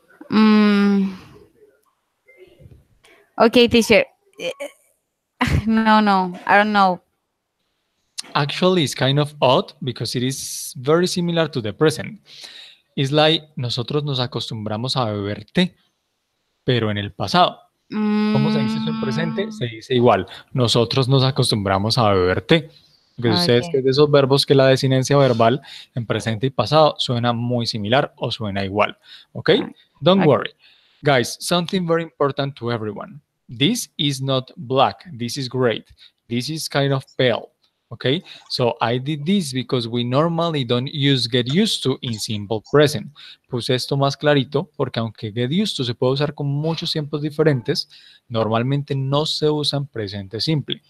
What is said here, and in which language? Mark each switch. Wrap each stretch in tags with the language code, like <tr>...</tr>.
<en>Mm, okay, teacher. No, I don't know. Actually, it's kind of odd because it is very similar to the present. It's like</en> <es>nosotros nos acostumbramos a beber té, pero en el pasado. ¿Cómo se dice eso en presente? Se dice igual. Nosotros nos acostumbramos a beber té. Porque ustedes que</es> <en>Okay.</en> <es>es de esos verbos que la desinencia verbal en presente y pasado suena muy similar o suena igual.</es> <en>¿Ok? Don't Okay. worry. Guys, something very important to everyone. This is not black. This is great. This is kind of pale. Okay, so I did this because we normally don't use get used to in simple present.</en> <es>Puse esto más clarito porque aunque get used to se puede usar con muchos tiempos diferentes, normalmente no se usa en presente simple.</es>